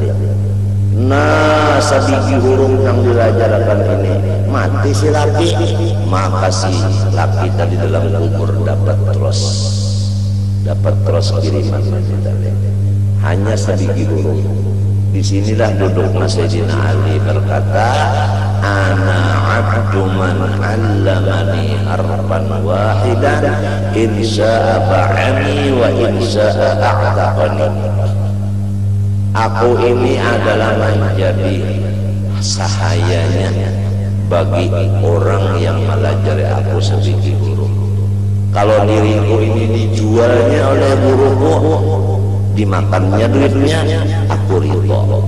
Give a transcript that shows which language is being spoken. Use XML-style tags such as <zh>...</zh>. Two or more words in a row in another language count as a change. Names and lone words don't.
<bjn>Nah, sabigi huruf yang dilajarkan ini mati si laki, maka si laki tadi dalam kubur dapat terus kiriman tadi. Hanya sabigi huruf. Disinilah duduk Sayyidina Ali berkata,</bjn> <ar>أنا عبد من علمني حرفا واحدا إن شاء باعني وإن شاء أعتقني.</ar> <bjn>Aku ini adalah menjadi sahayanya bagi orang yang melajari aku sebagai guru. Kalau diriku ini dijualnya oleh guruku, dimakannya duitnya, aku ridho.</bjn>